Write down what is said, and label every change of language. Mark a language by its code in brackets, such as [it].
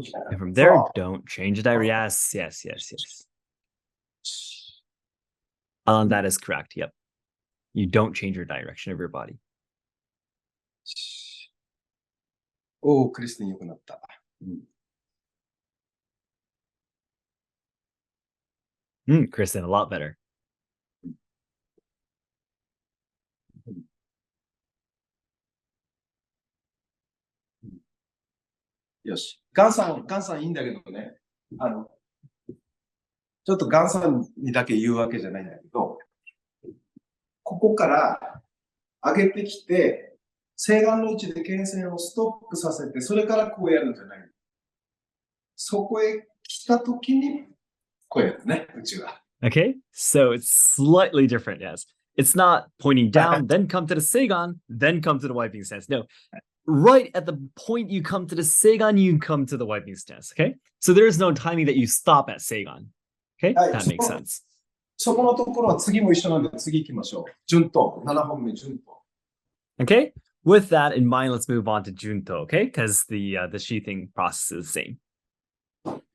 [en] And from there, don't change the direction. Yes, yes, yes, yes. That is correct. Yep. You don't change your direction of your body. [ja] おお、クリスティン良くなった。 [en] Kristen, a lot better. [ja] よし。ガンさんいいんだけどね。ちょっとガンさんにだけ言うわけじゃないんだけど、ここから上げてきて、西岸の位置で剣線をストップさせて、それからこうやるんじゃない。そこへ来たときに、こうやるね、うちは。 [en] Okay, so it's slightly different, yes. It's not pointing down, then come to the Seigan, then come to the wiping stance. No, right at the point you come to the Seigan, you come to the wiping stance, okay? So there is no timing that you stop at Seigan. Okay, that makes sense. [ja] そこのところは次も一緒なんで次行きましょう。順当、7本目順当。 [en] Okay, with that in mind, let's move on to Junto, okay? Because the sheathing process is the same.